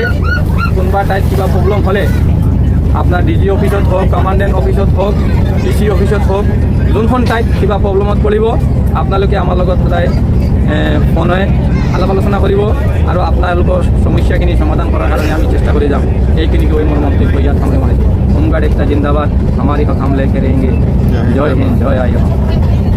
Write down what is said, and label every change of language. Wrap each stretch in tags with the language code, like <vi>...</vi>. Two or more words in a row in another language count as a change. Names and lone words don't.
<as>কোনোবা ঠাইত কিবা প্ৰব্লেম হ'লে আপোনাৰ DG অফিচত হওক, কমাণ্ডেণ্ট অফিচত হওক, DC অফিচত হওক, যোনখন ঠাইত কিবা প্ৰব্লেমত পৰিব আপোনালোকে আমাৰ লগত সদায় ফোনে আলাপ আলোচনা কৰিব আৰু আপোনালোকৰ সমস্যাখিনি সমাধান কৰাৰ কাৰণে আমি চেষ্টা কৰি যাম। এইখিনি কৈ মোৰ মন্তব্য ইয়াত সামৰণি মাৰিছোঁ। হোমগাৰ্ড একটা জিন্দাবাদ,</as> <hi>हमारी हक हम लेके रहेंगे। जय हिंद, जय आय।</hi>